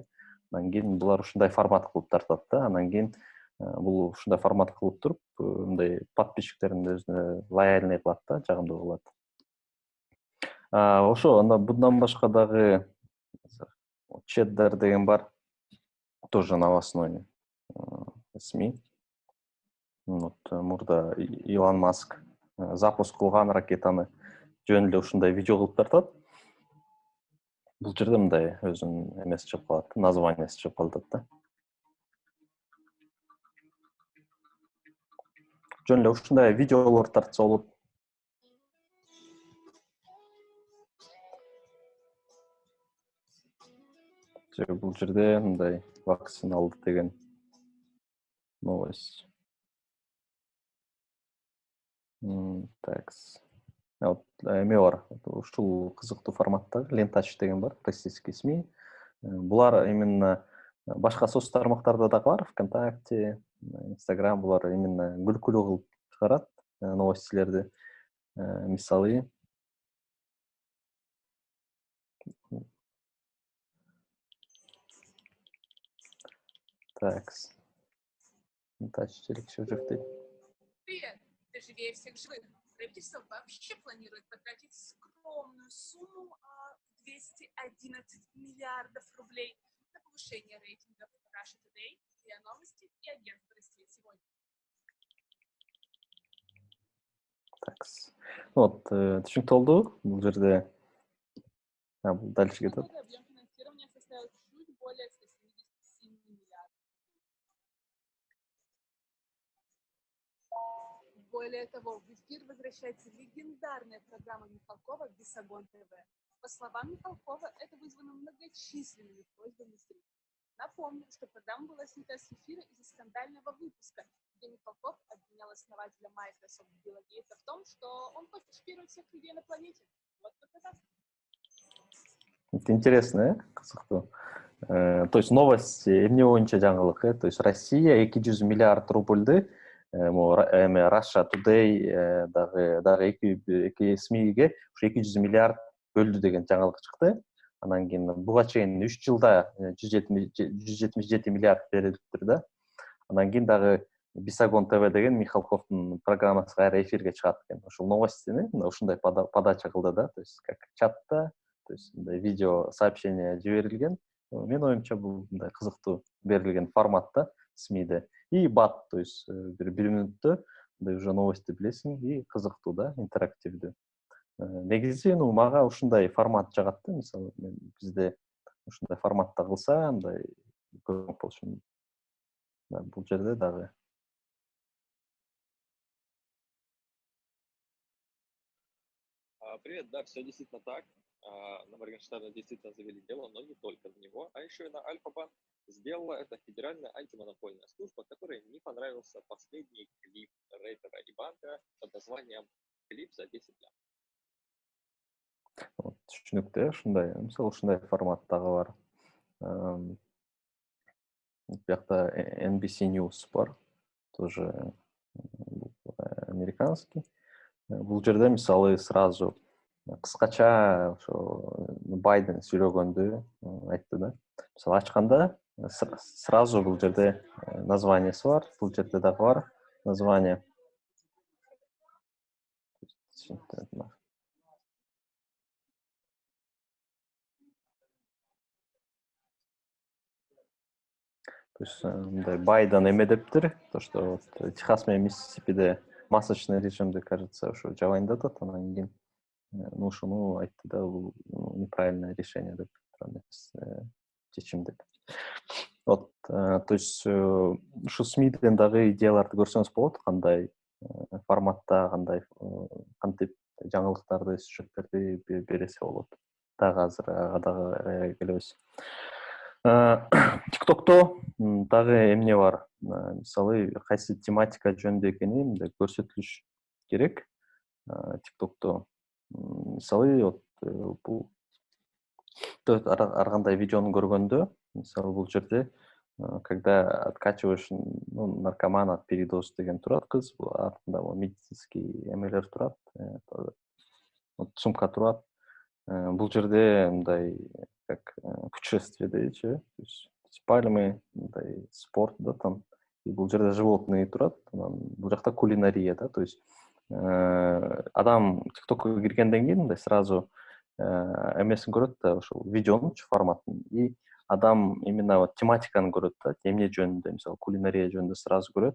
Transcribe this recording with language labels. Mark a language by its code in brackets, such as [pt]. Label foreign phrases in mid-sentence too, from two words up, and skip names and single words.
[ky] Анан кийин булар ушундай формат кылып тартат да. Анан кийин бул ушундай формат кылып туруп, мындай подписчиктерин өзүнө лояльный кылат да, жагымдуу кылат. Ошо анда bundan башка дагы Чеддер деген бар, [ru] тоже новостной СМИ. [ky] Вот мурда Илон Маск запуск кылган ракетаны жөн эле ушундай видео кылып тартат. Бул жерде мындай өзүнүн эмеси чыгып калат, названиясы чыгып калат да. Жөн эле ушундай видеолор тартса болот. Бул жерде мындай вакцина алды деген новость. Так. Вот эме бар. Ушул кызыктуу форматтагы лентач деген бар, [ru] российский СМИ. [ky] Булар именно башка соц тармактарда дагы бар, ВКонтакте, Инстаграм, булар именно күлкүлүү кылып чыгарат новостилерди. Мисалы, так, лентач черекче жүрүп. [ru] Привет! Ты живее всех живых. Правительство вообще планирует потратить скромную сумму 211 миллиардов рублей на повышение рейтингов Russia Today, РИА Новости и Агентства России сегодня. [ky] Так. Вот, түшүнүктүү болду. Бул жерде бул дальше кетет. [ru] Объем финансирования составил чуть более 177 миллиардов. Более того, в эфир возвращается легендарная программа Михалкова «Бесогон ТВ». По словам Михалкова, это вызвано многочисленными просьбами зрителей. Напомню, что программа была снята с эфира из-за скандального выпуска, где Михалков обвинял основателя Microsoft Билла Гейтса в том, что он хочет чипировать всех людей на планете. Вот только так. Это интересно, кызыктуу. То есть [ky] новость эмне боюнча жаңылык, [ru] то есть [ky] Россия 200 миллиард рубльды Russia Today дагы эки СМИге ушу 200 миллиард бөлдү деген жаңылык чыкты. Анан кийин буга чейин 3 жылда 177 миллиард берилиптир да. Анан кийин дагы Бесогон ТВ деген Михалковдун программасы кайра эфирге чыгат экен. Ушул новостини ушундай подача кылды да, [ru] то есть как чатта, то есть видео сообщение жиберилген. [ky] Мен оюмча бул мындай кызыктуу берилген форматта СМИде. И бат, [ru] то есть [ky] бир мүнөттө [ru] уже новости [ky] билесиң и кызыктуу да, интерактивдүү. Негизи мага ушундай формат жагат да, мисалы бизде ушундай форматта кылса, мындай көбүрөөк болушу мүмкүн. Бул жерде дагы. [ru] Привет, да, все действительно так. На Моргенштерна действительно завели дело, но не только на него, а еще и на Альфа-банк. Сделала это Федеральная антимонопольная служба, которой не понравился последний клип рэпера и банка под названием «Клип за 10 лям». [ky] Түшүнүктүү, ушундай, мисалы ушундай форматтагы бар. Бuyakta NBC News бар, тоже американский. Бул жерде мисалы сразу кыскача ошо Байден сүйлөгөндү айтты да. Мисалы ачканда сразу бул жерде названиясы бар, бул жерде дагы бар название. [ru] То есть [ky] Байден эме дептир, [ru] то что [ky] Техас менен Миссисипиде масочный режимде, кажется, ушу жабайындатат, анан кийин ушуну айтты да, бул [ru] неправильное решение [ky] деп, чечим деп. [ru] Вот, то есть [ky] ушу СМИден дагы идеяларды көрсөңүз болот, кандай форматта, кандай кантип жаңылыктарды, сюжеттерди берсе болот. Дагы азыр ага дагы келебиз. ТикТокто дагы эмне бар? Мисалы, кайсы тематика жөнүндө экенин көрсөтүлүш керек. ТикТокто мисалы, вот бул ар кандай видеону көргөндө, мисалы бул жерде [ru] когда откачиваешь наркоман от передоз [ky] деген турат, кыз артында медицинский эмелер турат, сумка турат. Бул жерде мындай [ru] как путешествие [ky] дейчи, [ru] то есть пальмы, [ky] мындай спорт да там. И бул жерде животные турат, бул жакта кулинария да, [ru] то есть [ky] адам ТикТокко киргенден кийин мындай сразу эмесин көрөт да, ошол видеонун форматын. И адам [ru] именно вот [ky] тематиканы көрөт да, эмне жөнүндө, мисалы кулинария жөнүндө сразу көрөт.